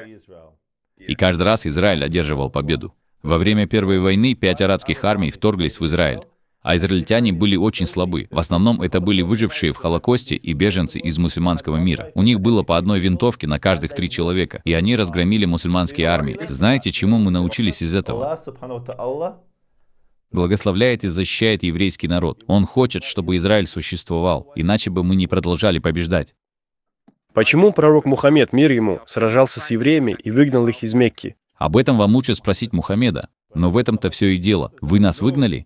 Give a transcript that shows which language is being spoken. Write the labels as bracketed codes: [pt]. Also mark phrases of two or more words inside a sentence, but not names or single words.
[ru] И каждый раз Израиль одерживал победу. Во время Первой войны 5 арабских армий вторглись в Израиль. А израильтяне были очень слабы. В основном это были выжившие в Холокосте и беженцы из мусульманского мира. У них было по одной винтовке на каждых 3 человека, и они разгромили мусульманские армии. Знаете, чему мы научились из этого? [ar] الله سبحانه وتعالى [ru] Благословляет и защищает еврейский народ. Он хочет, чтобы Израиль существовал, иначе бы мы не продолжали побеждать. Почему пророк Мухаммед, мир ему, сражался с евреями и выгнал их из Мекки? Об этом вам лучше спросить Мухаммеда. Но в этом-то все и дело. Вы нас выгнали?